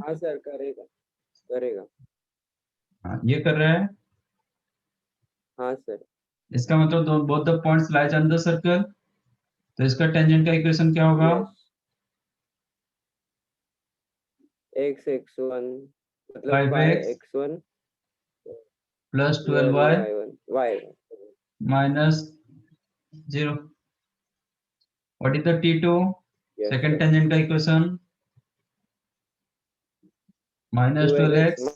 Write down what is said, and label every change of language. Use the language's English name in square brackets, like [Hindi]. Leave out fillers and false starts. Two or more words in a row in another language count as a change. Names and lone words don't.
[Hindi] हाँ सर करेगा करेगा। हाँ, ये कर रहा है। हाँ सर इसका मतलब दो [English] both the points lies on the circle, [Hindi] तो इसका टेंजेंट का इक्वेशन क्या होगा? यस x1 मतलब 5x y(x1) + + 12y y [English] -0। What is the T2? यस Second [Hindi] सर tangent का इक्वेशन (12x -12x